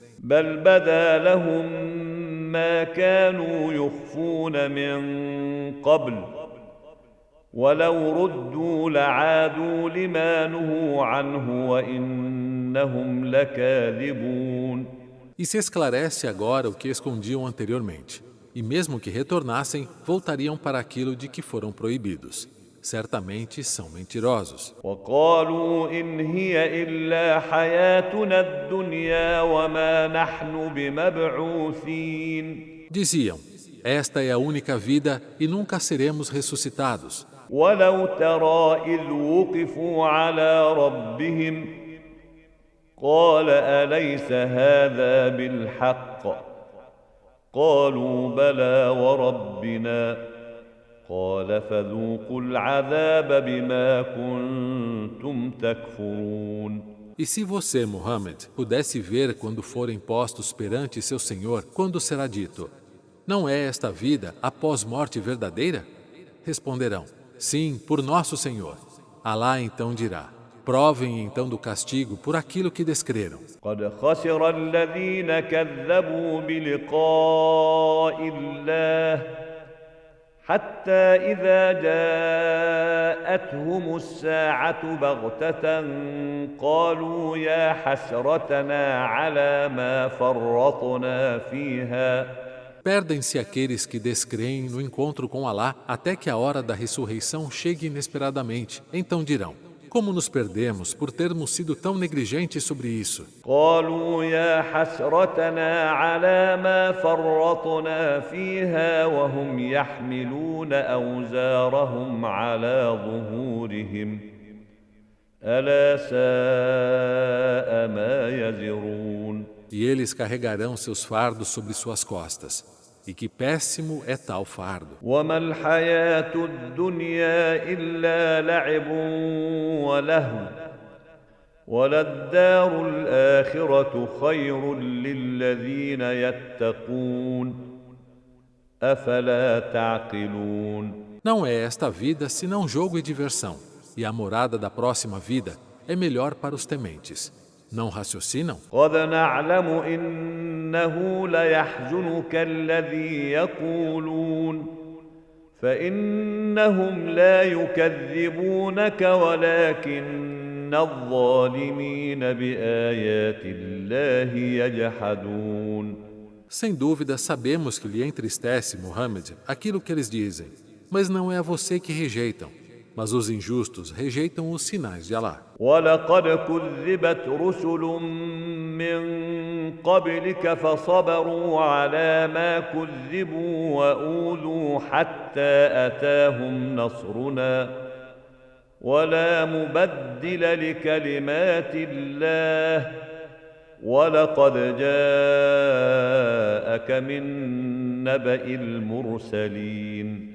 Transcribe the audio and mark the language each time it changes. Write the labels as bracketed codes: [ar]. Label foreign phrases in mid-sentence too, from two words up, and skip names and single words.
[ar] بل بدا لهم ما كانوا يخفون من قبل ولو ردوا لعادوا لما نهوا عنه وإنهم لكاذبون [pt] E se esclarece agora o que escondiam anteriormente. E mesmo que retornassem, voltariam para aquilo de que foram proibidos. Certamente são mentirosos. [ar] وقالوا إن هي إلا حياتنا الدنيا وما نحن بمبعوثين [pt] Diziam: esta é a única vida e nunca seremos ressuscitados. [ar] ولو ترى إذ وقفوا على ربهم قال أليس هذا بالحق قالوا بلى وربنا قال فذوقوا العذاب بما كنتم تكفرون [pt] E se você, Muhammad, pudesse ver quando forem postos perante seu Senhor, quando será dito: não é esta vida após morte verdadeira? Responderão: sim, por nosso Senhor. Alá então dirá: provem então do castigo por aquilo que descreram. [ar] قد خسر الذين كذبوا بلقاء الله حتى إذا جاءتهم الساعة بغتة قالوا يا حسرتنا على ما فرطنا فيها [pt] Perdem-se aqueles que descreem no encontro com Alá até que a hora da ressurreição chegue inesperadamente. Então dirão: como nos perdemos por termos sido tão negligentes sobre isso? [ar] قالوا يا حسرتنا على ما فرطنا فيها وهم يحملون أوزارهم على ظهورهم ألا ساء ما يزرون [pt] E eles carregarão seus fardos sobre suas costas. E que péssimo é tal fardo. [ar] وما الحياة الدنيا إلا لعب ولهو وللدار الآخرة خير للذين يتقون أفلا تعقلون. [pt] Não é esta vida senão jogo e diversão, e a morada da próxima vida é melhor para os tementes. Não raciocinam? [ar] قد نعلم إنه ليحزنك الذي يقولون فإنهم لا يكذبونك ولكن الظالمين بآيات الله يجحدون. [pt] Sem dúvida, sabemos que lhe entristece, Muhammad, aquilo que eles dizem. Mas não é a você que rejeitam, mas os injustos rejeitam os sinais de Allah. [ar] ولقد كذبت رسل من قبلك فصبروا على ما كذبوا وأوذوا حتى أتاهم نصرنا ولا مبدل لكلمات الله ولقد جاءك من نبأ المرسلين.